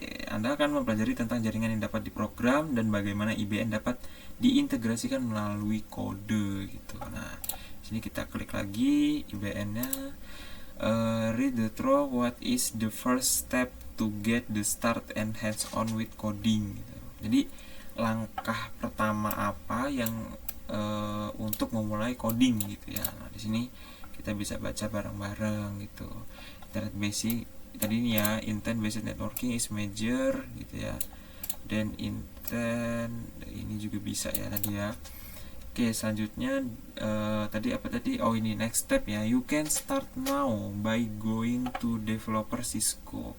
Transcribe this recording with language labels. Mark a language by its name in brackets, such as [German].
[Indonesian] Anda akan mempelajari tentang jaringan yang dapat diprogram dan bagaimana IBN dapat diintegrasikan melalui kode gitu. Nah, sini kita klik lagi IBN-nya. [English] Read the through, what is the first step to get the start and hands on with coding gitu. [Indonesian] Jadi langkah pertama apa yang untuk memulai coding gitu ya. Nah, di sini kita bisa baca bareng-bareng gitu. Internet basic tadi ini ya, [English] intent based networking is major [Indonesian] gitu ya. Dan intent ini juga bisa ya tadi ya. Oke, selanjutnya tadi apa tadi? Oh, ini next step ya. [English] You can start now by going to developer Cisco.